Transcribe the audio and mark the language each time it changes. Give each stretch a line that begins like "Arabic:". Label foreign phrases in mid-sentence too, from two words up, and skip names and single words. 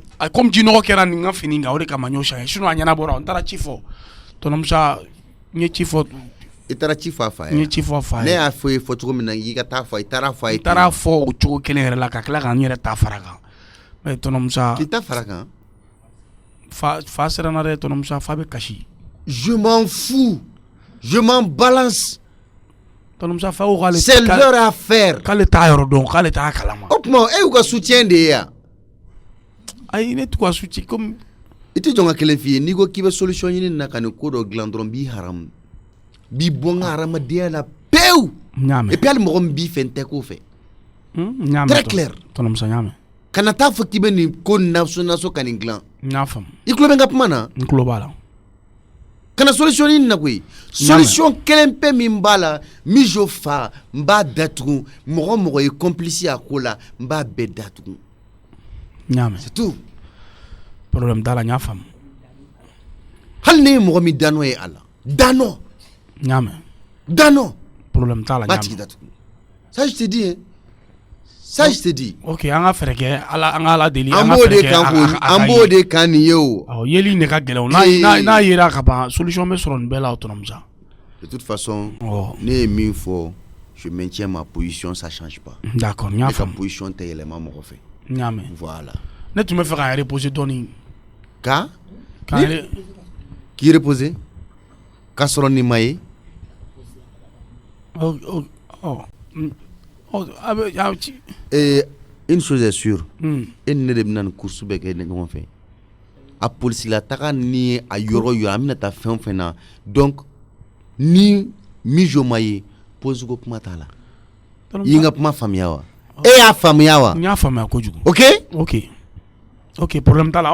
Bambara: comme jinɔgɔ kɛra nin ka fini kan o de kama n y'o changer sinon a ɲɛnabɔra n taara ci fɔ tɔnɔmusa n ye ci fɔ i taara ci fɔ a fa ye n ye ci fɔ a fa ye ne y'a fɔ ye fɔ cogo min na i ka taa fɔ i taara fɔ a ye i taara fɔ o cogo kelen yɛrɛ la ka tila ka n yɛrɛ ta fara kan mais tɔnɔmusa k'i ta fara kan fa siranna dɛ tɔnɔmusa fa bɛ kasi
French: je m'en fous je m'en balance
Bambara: tɔnɔmusa fa ko k'ale
French: c'est leur affaire
Bambara: k'ale t'a yɔrɔ dɔn k'ale t'a kalama o tuma e y'u ka soutien de ye yan ayi ne t'u ka
French: soutien comme
Bambara: i tɛ jɔn ka kelen f'i ye n'i ko k'i bɛ solution ɲini na ka nin ko dɔ dilan dɔrɔn b'i haramu b'i bɔ n ka hadamadenya la pewu
French: et puis
Bambara: hali mɔgɔ min b'i fɛ n tɛ k'o fɛ
French: très clair
Bambara: tɔnɔmusa n y'a mɛn kana taa fɔ k'i bɛ nin ko naso ka nin dilan n y'a faamu i tulo bɛ n ka kuma na n tulo b'a la kana solution ɲini na koyi solution kelen pe min b'a la mijo fa n b'a datugu mɔgɔ mɔgɔ ye complice a ko la n b'a bɛɛ datugu n y'a mɛn
French: c'est tout
Bambara: problème t'a la n y'a faamu hali ne ye mɔgɔ min danɔ ye a la danɔ n y'a mɛn danɔ problème t'a la n y'a b'a tigi datugu
French: ça je te dis hein ça je te dis
Bambara: ok an ka fɛrɛ kɛ an ka ala deli an b'o de kan nin ye o yeli ne ka gɛlɛn n'a yera ka ban solution bɛ sɔrɔ nin bɛɛ la o tɔnɔmusa
French: de toute façon
Bambara: ne ye min fɔ
French: je maintiens ma position ça change pas
Bambara: d'accord n y'a faamu ne ka position tɛ yɛlɛma mɔgɔ fɛ n y'a mɛn
French: voilà
Bambara: ne tun bɛ fɛ ka reposer dɔɔni k'i reposer k'a sɔrɔ nin ma ye
French: une chose est sûre
Bambara: e ni ne de bɛna nin course bɛɛ kɛ ɲɔgɔn fɛ a polisila taga ni ye a yɔrɔ yɔrɔ an bɛna taa fɛn o fɛn na donc ni mijo ma ye pose ko kuma t'a la i ye n ka kuma faamuya wa e y'a faamuya wa n y'a faamuya kojugu ok problème t'a la